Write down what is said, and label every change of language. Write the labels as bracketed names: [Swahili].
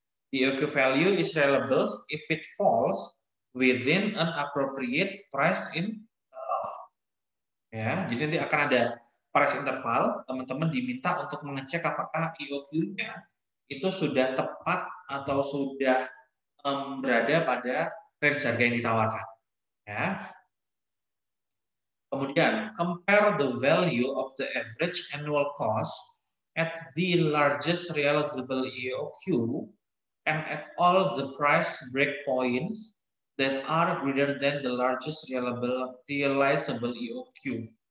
[English] The EOQ value is reliable if it falls within an appropriate price in ya. [Indonesian] Jadi nanti akan ada price interval, teman-teman diminta untuk mengecek apakah EOQ-nya itu sudah tepat atau sudah berada pada range harga yang ditawarkan. Ya. [English] Kemudian, compare the value of the average annual cost at the largest realizable EOQ and at all the price breakpoints that are greater than the largest realizable EOQ.